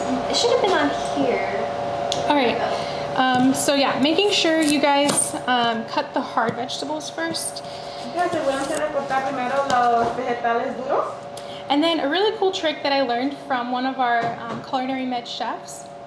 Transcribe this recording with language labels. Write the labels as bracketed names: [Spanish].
[English] It should have been on here. All right. So yeah, making sure you guys cut the hard vegetables first. [Spanish] Y asegúrense de cortar primero los vegetales duros. [English] And then a really cool trick that I learned from one of our culinary med chefs.